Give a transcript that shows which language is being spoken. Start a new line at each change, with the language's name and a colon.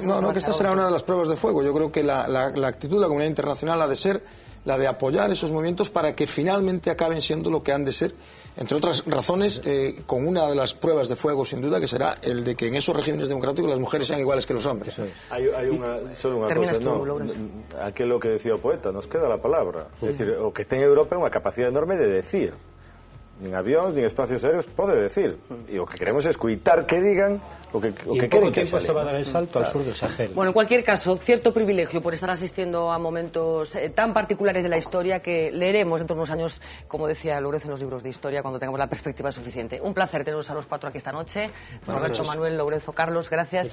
Spanish: No, que esta será una de las pruebas de fuego. Yo creo que la actitud de la comunidad internacional ha de ser la de apoyar esos movimientos para que finalmente acaben siendo lo que han de ser, entre otras razones, con una de las pruebas de fuego, sin duda, que será el de que en esos regímenes democráticos las mujeres sean iguales que los hombres.
Galician: Hay solo unha cosa, aquilo que decía o poeta,
Spanish: nos queda la palabra.
Galician: É dicir, o que ten Europa é unha capacidade enorme de decir. Nin avións, nin espacios aéreos pode decir. E o que queremos é escuitar que digan o que
Spanish: poco tiempo se va a dar el salto al sur del Sahel. Bueno, en cualquier caso, cierto privilegio por estar asistiendo a momentos tan particulares de la historia que leeremos dentro de unos años, como decía Lorenzo, en los libros de historia, cuando tengamos la perspectiva suficiente. Un placer teneros a los cuatro aquí esta noche. Roberto, Manuel, Lorenzo, Carlos, gracias.